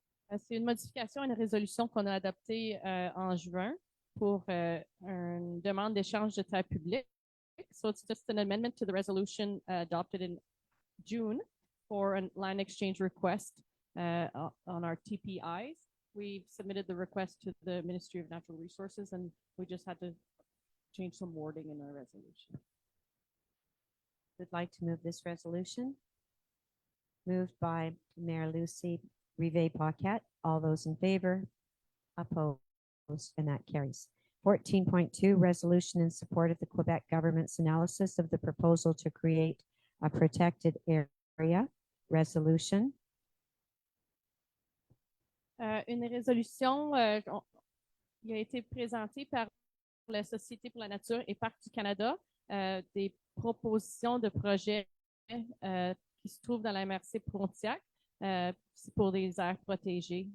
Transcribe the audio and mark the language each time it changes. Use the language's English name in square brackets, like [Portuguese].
[French] C'est une modification à une résolution qu'on a adoptée en juin pour une demande d'échange de terres publiques. [English] So it's just an amendment to the resolution adopted in June for a land exchange request on our TPIs. We submitted the request to the Ministry of Natural Resources, and we just had to change some wording in our resolution. Would like to move this resolution. Moved by Mayor Lucy Rivet-Paquette. All those in favor? Opposed? And that carries. 14.2, resolution in support of the Quebec government's analysis of the proposal to create a protected area. Resolution. [French] Une résolution qui a été présentée par la Société pour la nature et Parcs du Canada, des propositions de projets qui se trouvent dans la MRC Pontiac pour des aires protégées.